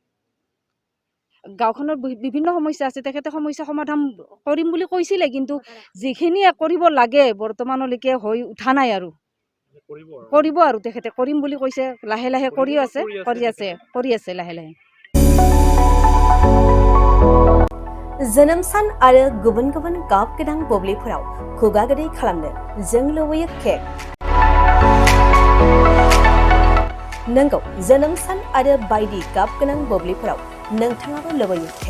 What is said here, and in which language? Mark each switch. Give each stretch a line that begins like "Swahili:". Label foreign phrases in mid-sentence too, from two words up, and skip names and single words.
Assamese: গাঁওখনৰ বিভিন্ন সমস্যা আছে, তেখেতে সমস্যা সমাধান কৰিম বুলি কৈছিলে, কিন্তু যিখিনি কৰিব লাগে বৰ্তমানলৈকে হৈ উঠা নাই। আৰু কৰিব, আৰু তেখেতে কৰিম বুলি কৈছে, লাহে লাহে কৰি আছে লাহে লাহে।
Bodo: जोनोम सान आरो गुबुन गुबुन गाब गोनां बुब्लिफोराव खुगा गोदै खालामनो जों लुबैयो केक। नंगौ, जोनोम सान आरो बायदि गाब गोनां बुब्लिफोराव नोंथाङाबो लुबैयो केक।